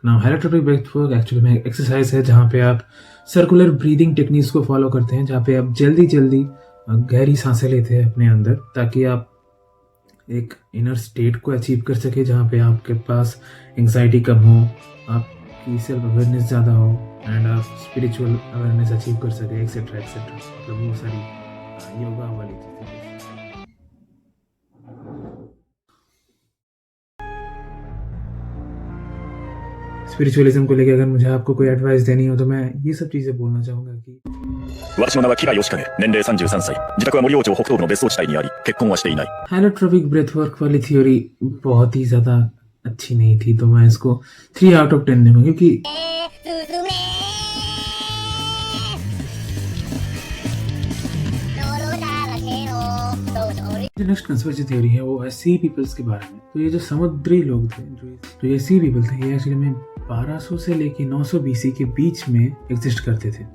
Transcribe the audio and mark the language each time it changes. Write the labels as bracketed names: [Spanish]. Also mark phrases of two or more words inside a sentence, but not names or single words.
[English] now holotropic breath work actually [Hindi] में एक्सरसाइज है जहाँ पे आप [English] circular breathing techniques [Hindi] को फॉलो करते हैं, जहाँ पे आप जल्दी जल्दी गहरी सांसें लेते हैं अपने अंदर, ताकि आप एक [English] inner state [Hindi] को अचीव कर सके जहाँ पे आपके पास एंग्जाइटी कम हो, आपकी [English] self awareness [Hindi] ज़्यादा हो, एंड आप [English] spiritual awareness achieve [Hindi] कर सके, [English] etcetera etcetera. [Hindi] मतलब वो सारी योगा वाली चीज़ें। स्पिरिचुअलिज्म को लेकर अगर मुझे आपको कोई एडवाइस देनी हो तो मैं ये सब चीज़ें बोलना चाहूँगा कि [Japanese] 私の名はキラヨシカゲ、年齢33歳、自宅は森王町北東部の別荘地帯にあり、結婚はしていない。 [English] holotropic breath work [Hindi] वाली थ्योरी बहुत ही ज़्यादा अच्छी नहीं थी, तो मैं इसको [English] 3 out of 10 [Hindi] दूंगा, क्योंकि जो [English] next conspiracy theory [Hindi] है वो है [English] sea peoples [Hindi] के बारे में। तो ये जो समुद्री लोग थे, तो ये [English] sea people [Hindi] थे, ये एक्चुअली में 1200 से लेके 900 BC के बीच में एग्जिस्ट करते थे।